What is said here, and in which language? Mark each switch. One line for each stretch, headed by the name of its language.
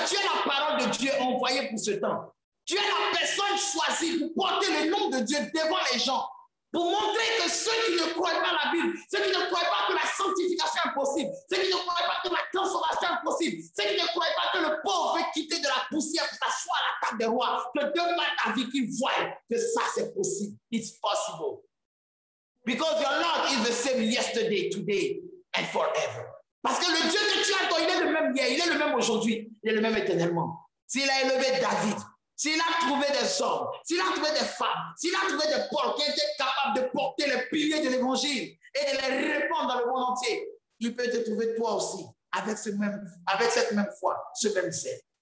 French: Tu es la parole de Dieu envoyée pour ce temps. Tu es la personne choisie pour porter le nom de Dieu devant les gens, pour montrer que ceux qui ne croient pas la Bible, ceux qui ne croient pas que la sanctification est possible, ceux qui ne croient pas que la transformation est possible, ceux qui ne croient pas que le pauvre veut quitter de la poussière pour s'asseoir à la table des rois, que devant ta vie qu'ils voient que ça c'est possible.
English: It's possible. Because your Lord is the same yesterday, today and forever.
French: Parce que le Dieu que tu as, il est le même hier, il est le même aujourd'hui, il est le même éternellement. S'il a élevé David, s'il a trouvé des hommes, s'il a trouvé des femmes, s'il a trouvé des Paul qui étaient capables de porter les piliers de l'évangile et de les répandre dans le monde entier, il peut te trouver toi aussi avec cette même foi, ce même zèle.